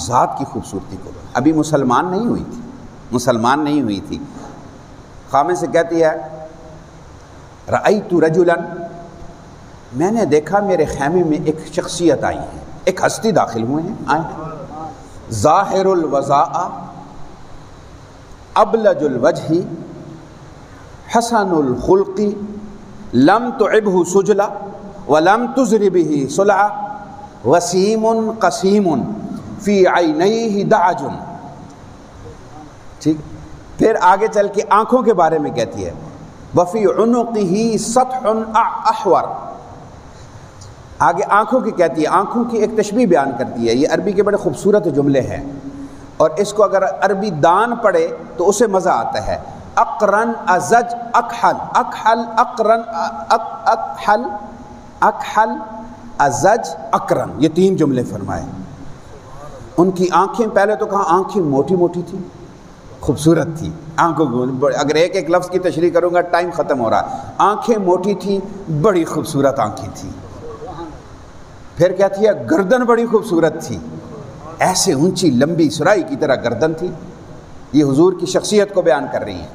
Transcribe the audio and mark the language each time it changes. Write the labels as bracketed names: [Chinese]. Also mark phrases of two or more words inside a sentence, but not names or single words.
[Urdu] ذات کی خوبصورتی کو، ابھی مسلمان نہیں ہوئی تھی، خامن سے کہتی ہے [Arabic] رأیت رجلا، [Urdu] میں نے دیکھا میرے خیمے میں ایک شخصیت آئی ہے، ایک ہستی داخل ہوئے ہیں، آئے ہیں، [Arabic] ظاہر الوضاء ابلج الوجہ حسن الخلق لم تعبہ سجلا ولم تزر بہ صلعا وسیم قسیم فی عینیہ دعج۔ [Urdu] ٹھیک، پھر آگے چل کے آنکھوں کے بارے میں کہتی ہے [Arabic] وفی عنقہ سطح احور، [Urdu] آگے آنکھوں کی کہتی ہے، آنکھوں کی ایک تشبیہ بیان کرتی ہے، یہ عربی کے بڑے خوبصورت جملے ہیں اور اس کو اگر عربی دان پڑھے تو اسے مزہ آتا ہے۔ [Arabic] اقرن ازج اکحل، اکحل اقرن اکحل، اکحل ازج اقرن، [Urdu] یہ تین جملے فرمائے۔ ان کی آنکھیں، پہلے تو کہا آنکھیں موٹی موٹی تھی، خوبصورت تھی، آنکھوں کو اگر ایک ایک لفظ کی تشریح کروں گا ٹائم ختم ہو رہا ہے، آنکھیں موٹی تھی، بڑی خوبصورت آنکھیں تھی۔ پھر کہتی ہے گردن بڑی خوبصورت تھی، ایسے اونچی لمبی سرائی کی طرح گردن تھی، یہ حضور کی شخصیت کو بیان کر رہی ہیں۔